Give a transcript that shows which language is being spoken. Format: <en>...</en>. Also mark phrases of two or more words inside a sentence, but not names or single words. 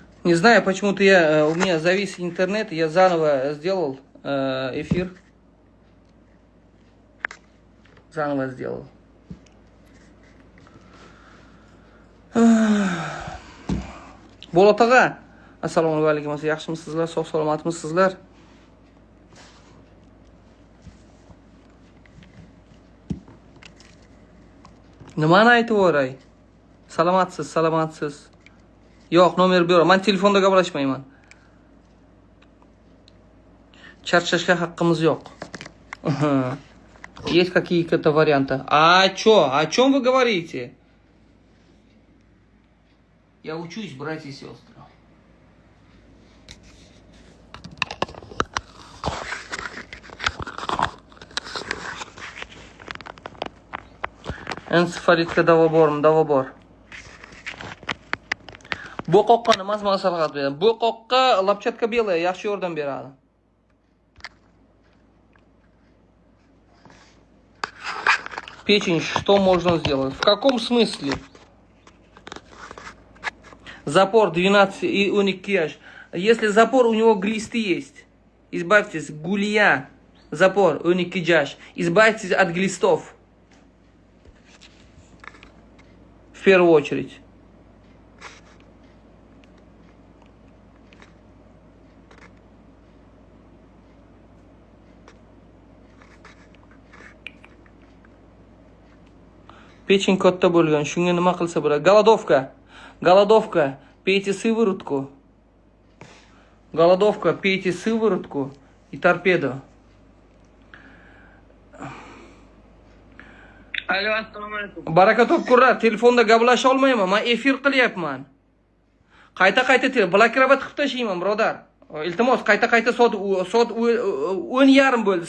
<ru>Не знаю, почему-то у меня завис интернет, я заново сделал эфир. Заново сделал.</ru> <uz>Bolat aka, assalomu alaykum. Yaxshimisizlar? Sog' salomatmisizlar? Nimani aytib o'ray? Salomatsiz. Yo'q, nomer beraman. Men telefonda gaplashmayman. Charchashga haqqimiz yo'q.</uz> <ru>Есть какие-то варианты? А чё? О чем вы говорите? Я учусь, братья и сестры.</ru> <uz>Ensefalitga davo bormi? Davo bor. Bo'qoqqa nima maslahat beradi? Bo'qoqqa</uz> <ru>lapchatka белая</ru> <uz>yaxshi yordam beradi.</uz> <ru>Печень, что можно сделать? В каком смысле? Запор 12 и 12 яш. Если запор у него глисты есть, избавьтесь. Гулья, запор 12 яш. Избавьтесь от глистов. В первую очередь.</ru> <uz>Печень katta bo'lgan. Shunga nima qilsa bo'ladi?</uz> <ru>Голодовка. Пейте сыворотку. Голодовка. Пейте сыворотку и торпеду.</ru> <uz>Alo, assalomu alaykum. Baraka topkurlar. Telefonda gaplasha olmayman. Men efir qilyapman. Qayta blokirovать qilib tashlayman, birodar. Iltimos, qayta soat 10:30 bo'ldi.</uz>